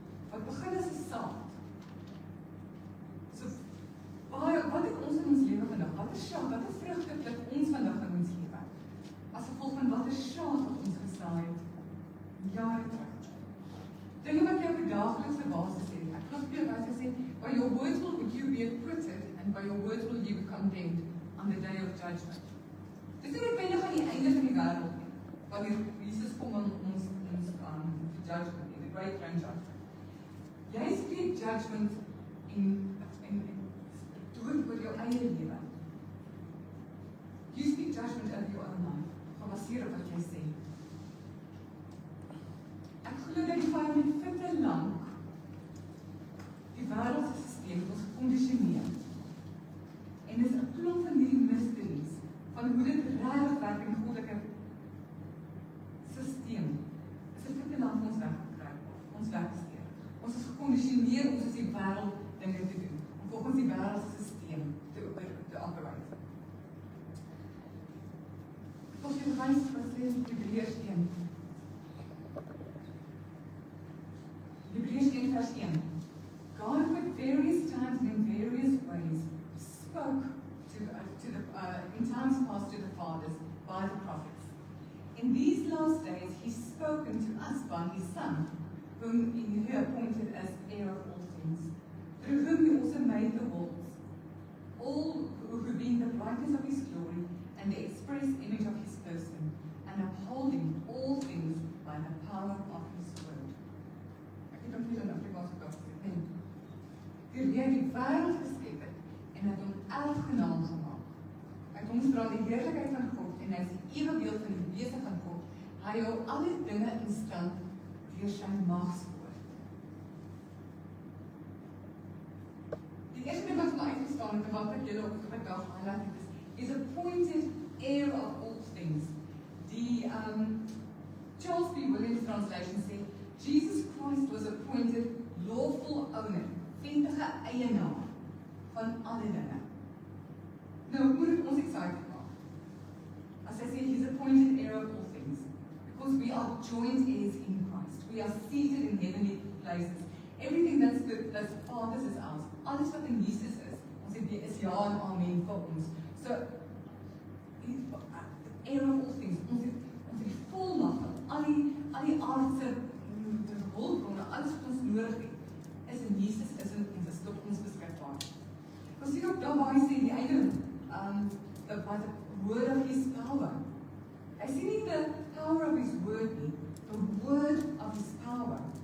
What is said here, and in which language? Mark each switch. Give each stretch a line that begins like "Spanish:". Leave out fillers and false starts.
Afrikaans: Wat begin as 'n saad. So, wat het ons in ons lewe vandag? Wat is saad? Wat is vrugte wat ons vandag in ons lewe? As gevolg van wat is saad wat ons gesaai het? Jare terug. Dinge wat jy op 'n daaglikse basis sê. Ek glo jy wat jy sê,
English: by your words will you be acquitted and by your words will you be condemned on the day of judgment.
Afrikaans: Dis nie net aan die einde van die wêreld nie. Wanneer Jesus kom om ons judgment,
English: in the great grand judgment.
Afrikaans: Jy spreek judgment in dood oor jou eie lewe.
English: You speak judgment over your own life,
Afrikaans: gebaseer op wat jy sê. Ek glo dat die vyand met te lank die wêreldse stelsel ons gekondisioneer. En dis 'n klomp van hierdie mysteries van hoe dit regtig werk in goddelike stelsel. Is dit te lank ons weggekry, ons weggesteek. Ons is gekondisioneer om soos die wêreld dinge te doen, om volgens die wêreldse stelsel te operate. Ons het gewys wat lees in Hebreërs 1. Hebreërs 1 vers 1.
English: God at various times and in various ways spoke in times past to the fathers by the prophets. In these last days he's spoken to us by his Son, whom he appointed as heir of all things, through whom he also made the worlds, all who being the brightness of his glory and the express image of his person, and upholding all things by the power of his word.
Afrikaans: Ek het hom hier in Afrikaans gedoen. Die wêreld geskep het en het hom erfgenaam gemaak. Hy kom dra die heerlikheid van God en hy is die ewebeeld van die wese van God. Hy hou alle dinge in stand deur sy magswoord. Die eerste ding wat my uitgestaan het en wat ek julle op vandag highlight het is
English: appointed heir of all things.
Afrikaans: Die Charles B.
English: Williams translation sê Jesus Christ was appointed lawful owner,
Afrikaans: wettige eienaar van alle dinge. Nou, moet dit ons excited maak.
English: As I say, he's appointed heir of all things, because we are joint heirs in Christ. We are seated in heavenly places. Everything that's good, that's Father's is ours.
Afrikaans: Alles wat in Jesus ons het is ja en amen vir ons. So,
English: heir of all things,
Afrikaans: ons het die volmag van al die aardse hulpbronne, alles wat ons nodig het, is in Jesus, is tot ons beskikbaar. Ons sien ook daar waar hy sê, die einde,
English: by the word of his power.
Afrikaans: Hy sê nie
English: the power of his word
Afrikaans: nie,
English: the word of his power.